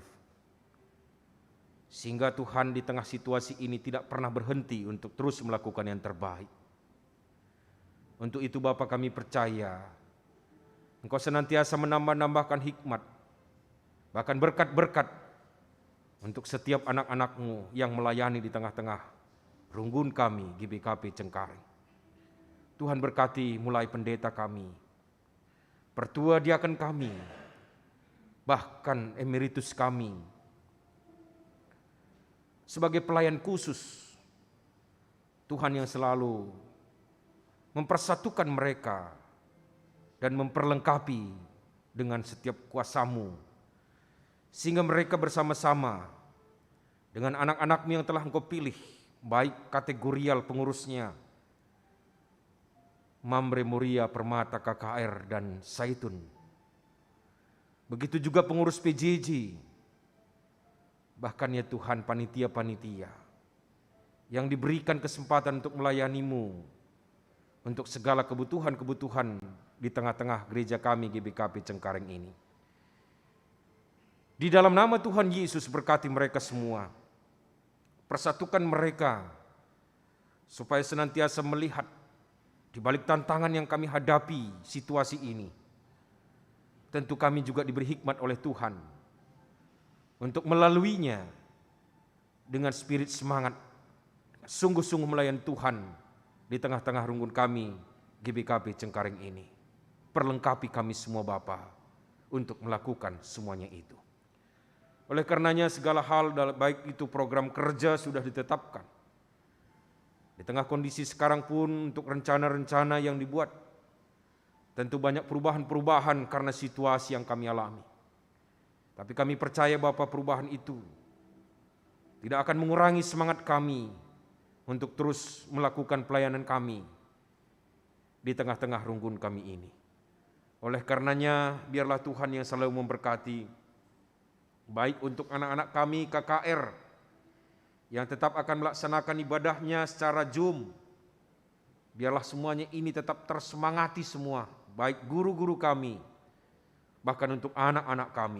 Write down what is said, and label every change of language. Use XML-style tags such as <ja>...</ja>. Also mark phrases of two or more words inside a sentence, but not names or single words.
<id>Sehingga Tuhan di tengah situasi ini tidak pernah berhenti untuk terus melakukan yang terbaik. Untuk itu Bapa kami percaya, Engkau senantiasa menambah-nambahkan hikmat, bahkan berkat-berkat untuk setiap anak-anak-Mu yang melayani di tengah-tengah Runggun kami GBKP Cengkareng. Tuhan berkati mulai pendeta kami, pertua diaken kami, bahkan emeritus kami, sebagai pelayan khusus Tuhan yang selalu mempersatukan mereka dan memperlengkapi dengan setiap kuasa-Mu, sehingga mereka bersama-sama dengan anak-anak-Mu yang telah Engkau pilih, baik kategorial pengurusnya, Mamre Muria, Permata, KKR, dan Zaitun. Begitu juga pengurus PJJ, bahkan ya Tuhan panitia-panitia yang diberikan kesempatan untuk melayani-Mu untuk segala kebutuhan-kebutuhan di tengah-tengah gereja kami GBKP Cengkareng ini. Di dalam nama Tuhan Yesus berkati mereka semua, persatukan mereka supaya senantiasa melihat di balik tantangan yang kami hadapi situasi ini. Tentu kami juga diberi hikmat oleh Tuhan untuk melaluinya dengan spirit semangat, sungguh-sungguh melayani Tuhan di tengah-tengah runggun kami GBKP Cengkareng ini. Perlengkapi kami semua Bapa untuk melakukan semuanya itu. Oleh karenanya segala hal baik itu program kerja sudah ditetapkan. Di tengah kondisi sekarang pun untuk rencana-rencana yang dibuat, tentu banyak perubahan-perubahan karena situasi yang kami alami. Tapi kami percaya Bapa perubahan itu tidak akan mengurangi semangat kami untuk terus melakukan pelayanan kami di tengah-tengah runggun kami ini. Oleh karenanya biarlah Tuhan yang selalu memberkati, baik untuk anak-anak kami KKR yang tetap akan melaksanakan ibadahnya secara Zoom. Biarlah semuanya ini tetap tersemangati semua, baik guru-guru kami, bahkan untuk anak-anak kami.</id>